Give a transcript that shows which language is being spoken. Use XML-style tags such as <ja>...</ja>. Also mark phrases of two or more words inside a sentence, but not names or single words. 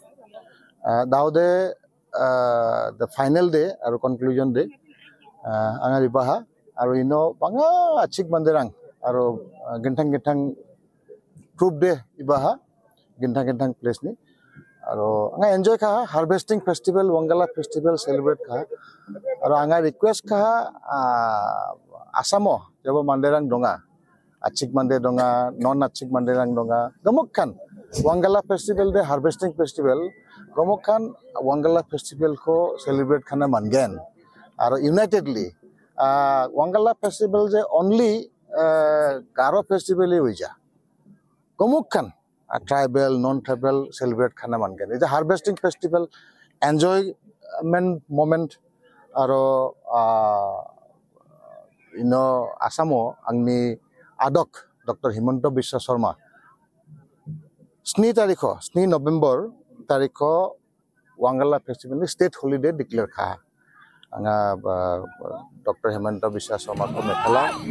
<grt>daude</grt> <en>the final day</en> <grt>aro</grt> <en>conclusion day</en> <grt>angari baha aro ino banga achik banderang aro gentang group day ibaha gentang place ni aro anga enjoy kha</grt> <en>harvesting festival Wangala festival celebrate</en> <grt>kha aro anga request kha asamo jabo manderang donga achik mande donga non achik manderang donga gamukkan Wangala festival de</grt> <en>harvesting festival</en> <grt>gamukkan Wangala festival ko celebrate khana mangen aro unitedly Wangala festival je</grt> <en>only Garo festival</en> <grt>hi hoija gamukkan</grt> <en>tribal non-tribal celebrate</en> <grt>khana mangen</grt> <en>it's a harvesting festival enjoyment moment</en> <grt>aro asamo angni adok Dr. Himanta Biswa Sharma 9 November tarikho Wangala festival ni</grt> <en>state holiday declare</en> <grt>kha anga Dr. Himanta Biswa Sharma ko methala</grt>